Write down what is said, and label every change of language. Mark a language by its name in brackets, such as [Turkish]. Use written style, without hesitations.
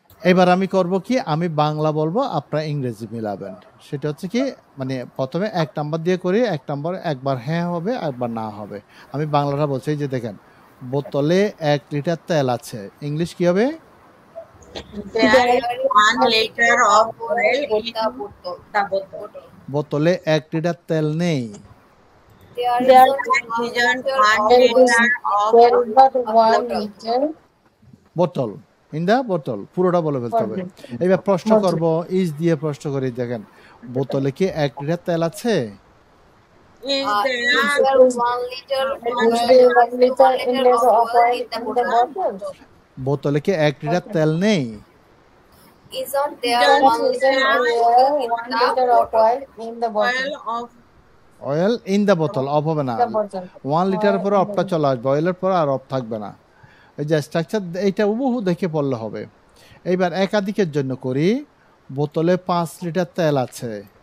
[Bangla] এবার আমি করব কি, আমি বাংলা বলবো, আপনারা ইংরেজি মিলাবেন। সেটা হচ্ছে কি মানে প্রথমে 1 নাম্বার দিয়ে করি, 1 নাম্বার একবার হ্যাঁ হবে একবার না হবে। আমি বাংলাটা বলছি, এই যে দেখেন বোতলে 1 লিটার তেল আছে, ইংলিশ কি হবে? [English] There is 1 liter of oil in the bottle. [Bangla] বোতলে 1 লিটার তেল নেই। [English] There isn't 1 liter of There is not 1 liter [Bangla] বোতল [English] in the bottle, [Bangla] পুরোটা বলে ফেলতে হবে। এবার প্রশ্ন করব ইজ দিয়ে প্রশ্ন করি, দেখেন বোতলে কি 1 লিটার তেল আছে? [English] Is there 1 liter Is there 1 liter in the oil in the bottle? [Bangla] বোতলে কি 1 লিটার তেল নেই? [English] Isn't There there 1 isn't liter there 1 liter of oil in the bottle? Oil in the bottle, [Bangla] অফ হবে না। [English] The bottle. [Bangla] 1 লিটারের পরে অফটা চলে আসবে, অয়েলের পরে আর অফ থাকবে না। এই যে স্ট্রাকচার এইটা হুবহু দেখে পড়লে হবে। এইবার একাধিকের জন্য করি, বোতলে 5 লিটার তেল আছে।